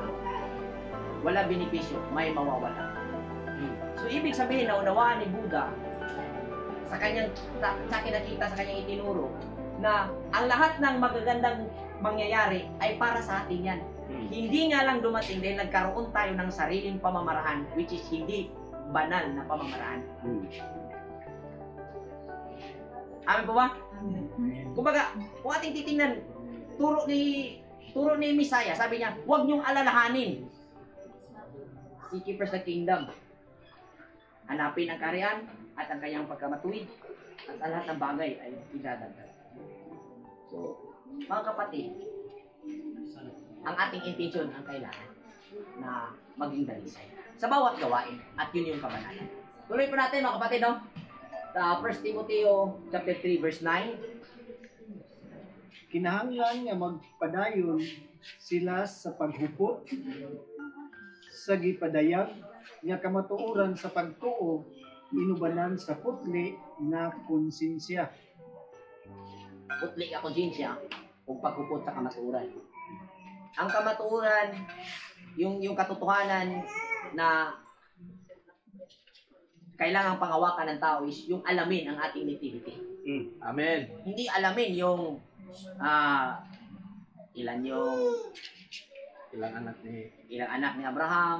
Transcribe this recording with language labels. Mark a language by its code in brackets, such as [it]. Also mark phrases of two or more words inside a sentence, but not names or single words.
[tl] Wala benepisyo, may mawawala. So, ibig sabihin na unawaan ni Buddha sa kinakita sa kanyang itinuro na ang lahat ng magagandang mangyayari ay para sa atin yan. Hindi nga lang dumating dahil nagkaroon tayo ng sariling pamamaraan [en] which is [tl] hindi banal na pamamaraan. Amin po ba? Kumbaga, kung ating titingnan, turo ni Messiah, sabi niya, huwag niyong alalahanin. [en] Seek ye first the kingdom. [tl] Hanapin ang kaharian at ang kanyang pagkamatuwid at ang lahat ng bagay ay idadagdag. So, mga kapatid, ang ating intention ang kailangan na maging dalisay sa bawat gawain at yun yung kabanalan. Tuloy po natin mga kapatid, no? 1 Timoteo [en] chapter 3 verse 9. [ceb] Kinahanglan nga magpadayon sila sa paghupot, sa gipadayag, nga kamatuoran sa pagtuo, inubanan sa putli na konsensya. Putli ka konsensya o paghupot sa kamatuoran. Ang kamatuoran, [tl] yung katotohanan na kailangang panghawakan ng tao is yung alamin ang ating nativity. Amen. Hindi alamin yung ilang anak ni Abraham.